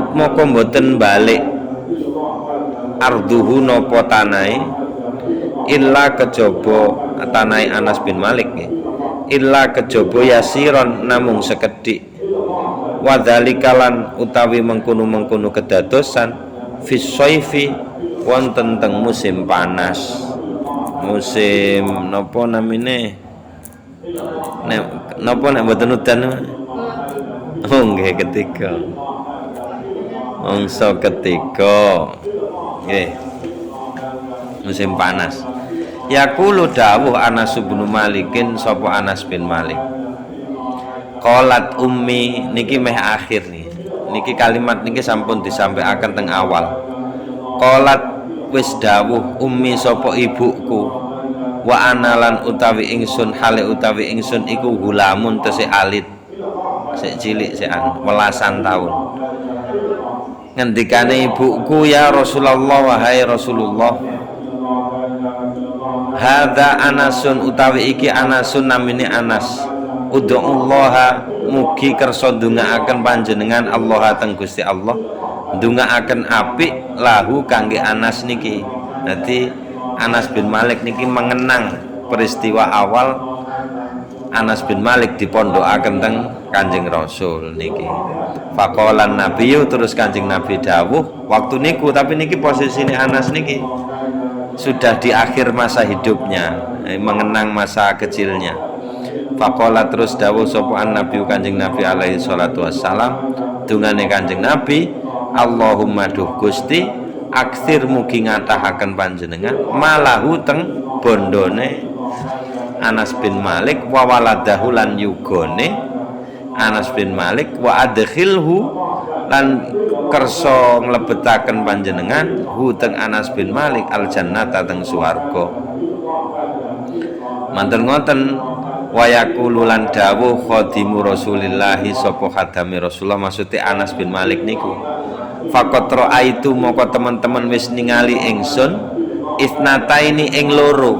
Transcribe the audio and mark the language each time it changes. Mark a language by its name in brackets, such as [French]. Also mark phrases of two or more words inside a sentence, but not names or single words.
[Javanese] moko mboten balik arduhu napa tanai illa kejaba tanai Anas bin Malik illa kejaba yasiron namung sekedhik wadzalikalan utawi mengkono-mengkono kedadosan [Arabic] في الصيف [Javanese] wonten teng musim panas musim napa namine napa nek mboten udan oh nggih ketiga mangsa ketiga nggih musim panas yaqulu dawuh Anas bin Malikin sapa Anas bin Malik [Arabic] قالت أمي [Javanese] niki meh akhir niki kalimat niki sampun disampaikan teng awal qalat wis dawuh ummi sapa ibuku wa analan utawi ingsun hale utawi ingsun iku gulamun tesih alit sik cilik sik welasan taun ngendikane ibuku [Arabic] يا رسول الله [Javanese] wahai Rasulullah hadza Anasun utawi iki Anasun namine Anas ud'ullaha mugi kersa ndongaaken panjenengan Allah teng Gusti Allah ndongaaken apik lahu kangge Anas niki. Dadi Anas bin Malik niki [Indonesian] mengenang peristiwa awal [Javanese] Anas bin Malik dipondokaken teng Kanjeng Rasul niki. [Arabic] فقال النبي [Javanese] terus Kanjeng Nabi dawuh waktu niku tapi niki posisine Anas niki [Indonesian] sudah di akhir masa hidupnya mengenang masa kecilnya. [Javanese] Faqala terus dawuh sapa Nabi Kanjeng Nabi [Arabic] عليه الصلاة والسلام [Javanese] dungane Kanjeng Nabi Allahumma duh Gusti aksir mugi ngatahaken panjenengan malahu teng bondone Anas bin Malik [Arabic] وولده [Javanese] lan yugone Anas bin Malik [Arabic] وأدخله [Javanese] lan kersa nglebetaken panjenengan hu teng Anas bin Malik [Arabic] الجنة [Javanese] teng swarga manten ngoten [Arabic] ويقول [Javanese] lan dawuh [Arabic] خادم رسول الله [Javanese] sapa khadame Rasulullah maksudnya Anas bin Malik niku [Arabic] فقد رأيت [Javanese] moko teman-teman wis ningali ingsun isnataini ing loro.